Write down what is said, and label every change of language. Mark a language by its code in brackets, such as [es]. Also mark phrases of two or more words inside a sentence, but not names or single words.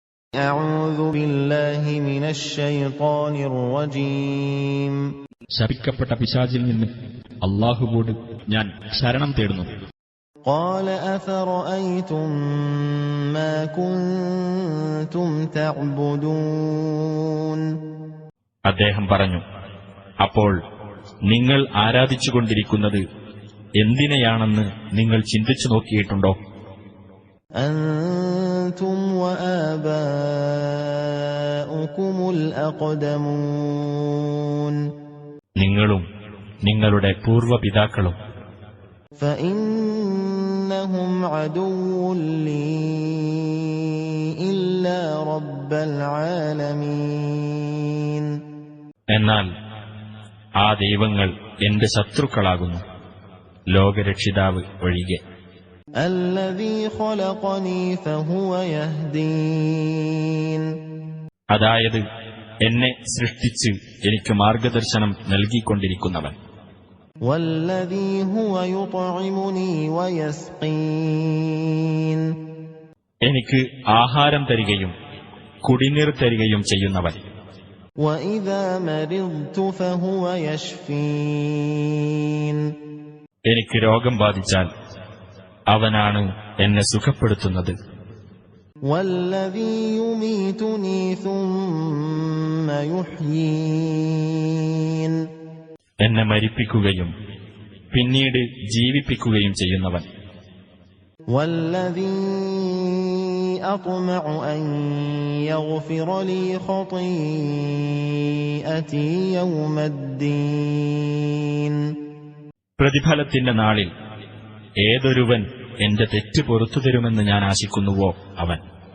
[ar] أعوذ بالله من الشيطان الرجيم. [ml] ശപിക്കപ്പെട്ട പിശാചിൽ നിന്ന് അല്ലാഹുവോട് ഞാൻ ശരണം തേടുന്നു. [ar] قال أفرأيتم ما كنتم تعبدون. [ml] അദ്ദേഹം പറഞ്ഞു, അപ്പോൾ നിങ്ങൾ ആരാധിച്ചുകൊണ്ടിരിക്കുന്നത് എന്തിനെയാണെന്ന് നിങ്ങൾ ചിന്തിച്ചു നോക്കിയിട്ടുണ്ടോ? [ar] أنتم وآباؤكم الأقدمون. [ml] നിങ്ങളും നിങ്ങളുടെ പൂർവ്വപിതാക്കളും. [ar] فإنهم عدو لي إلا رب العالمين. [ml] എന്നാൽ ആ ദൈവങ്ങൾ എന്റെ ശത്രുക്കളാകുന്നു, ലോകരക്ഷിതാവ് ഒഴികെ. [ar] الذي خلقني فهو يهدين. [ml] അതായത് എന്നെ സൃഷ്ടിച്ച് എനിക്ക് മാർഗദർശനം നൽകിക്കൊണ്ടിരിക്കുന്നവൻ. [ar] والذي هو يطعمني ويسقين. [ml] എനിക്ക് ആഹാരം തരികയും കുടിനീർ തരികയും ചെയ്യുന്നവൻ. [ar] وإذا مرضت فهو يشفين. [ml] എനിക്ക് രോഗം ബാധിച്ചാൽ അവനാണ് എന്നെ സുഖപ്പെടുത്തുന്നത്. [ar] والذي يميتني ثم يحيين. [ml] എന്നെ മരിപ്പിക്കുകയും പിന്നീട് ജീവിപ്പിക്കുകയും ചെയ്യുന്നവൻ. [ar] والذي أطمع أن يغفر لي خطيئتي يوم الدين. [ml] പ്രതിഫലത്തിന്റെ നാളിൽ ഏതൊരുവൻ എന്റെ തെറ്റ് പൊറുത്തുതരുമെന്ന് ഞാൻ ആശിക്കുന്നുവോ അവൻ.